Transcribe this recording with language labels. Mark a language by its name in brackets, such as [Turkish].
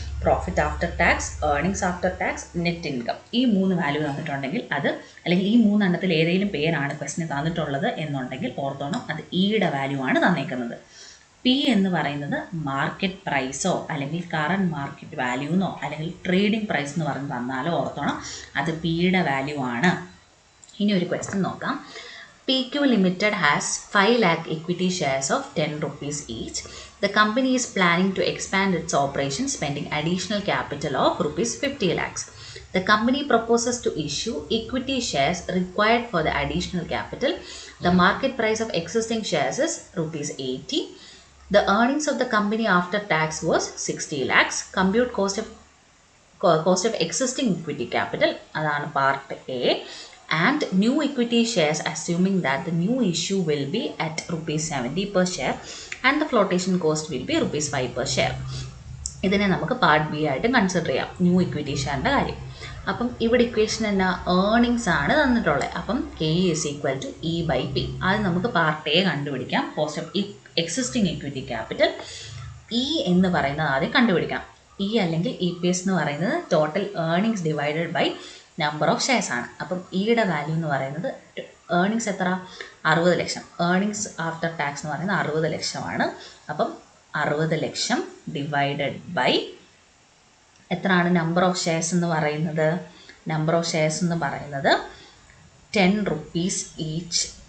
[Malayalam] Profit after tax, earnings after tax, net income, ഈ 3 value തന്നിട്ടുണ്ടെങ്കിൽ അത്, അല്ലെങ്കിൽ ഈ 3 എണ്ണത്തിൽ ഏതെങ്കിലും പേരാണ് ക്വസ്റ്റിന് തന്നിട്ടുള്ളത് എന്നുണ്ടെങ്കിൽ ഓർത്തോണം അത് ഇയുടെ വാല്യൂ ആണ് തന്നേക്കുന്നത്. P എന്ന് പറയുന്നത് മാർക്കറ്റ് പ്രൈസോ അല്ലെങ്കിൽ കറണ്ട് മാർക്കറ്റ് വാല്യൂന്നോ അല്ലെങ്കിൽ ട്രേഡിംഗ് പ്രൈസ് എന്ന് പറഞ്ഞ് തന്നാലോ ഓർത്തോണം അത് പിയുടെ വാല്യൂ ആണ്. ഇനി ഒരു ക്വസ്റ്റ്യൻ നോക്കാം. [English] PQ Limited has 5 lakh equity shares of 10 rupees each. The company is planning to expand its operations spending additional capital of rupees 50 lakhs. The company proposes to issue equity shares required for the additional capital. The market price of existing shares is rupees 80. The earnings of the company after tax was 60 lakhs. Compute cost of existing equity capital, [Malayalam] അതാണ് [English] part A, and new equity shares assuming that the new issue will be at rupees 70 per share and the flotation cost will be rupees 5 per share. [Malayalam] ഇതിനെ നമുക്ക് part B ആയിട്ട് consider ചെയ്യാം, new equity ഷെയറിൻ്റെ കാര്യം. അപ്പം ഇവിടെ equation എന്നാ, earnings ആണ് തന്നിട്ടുള്ളത്. [English] അപ്പം K is equal to E/P. [Malayalam] അത് നമുക്ക് പാർട്ട് എ കണ്ടുപിടിക്കാം. Cost of existing equity capital E എന്ന് പറയുന്നത് ആദ്യം കണ്ടുപിടിക്കാം. E അല്ലെങ്കിൽ EPS എന്ന് പറയുന്നത് total earnings divided by number of shares ആണ്. അപ്പം ഇയുടെ വാല്യൂ എന്ന് പറയുന്നത്, ഏർണിങ്സ് എത്ര, 60 ലക്ഷം. ഏർണിങ്സ് ആഫ്റ്റർ ടാക്സ് എന്ന് പറയുന്നത് 60 ലക്ഷമാണ്. അപ്പം 60 ലക്ഷം ഡിവൈഡഡ് ബൈ എത്രയാണ് നമ്പർ ഓഫ് ഷെയർസ് എന്ന് പറയുന്നത്, നമ്പർ ഓഫ് ഷെയർസ് എന്ന് പറയുന്നത് 10 rupees ഈച്ച്.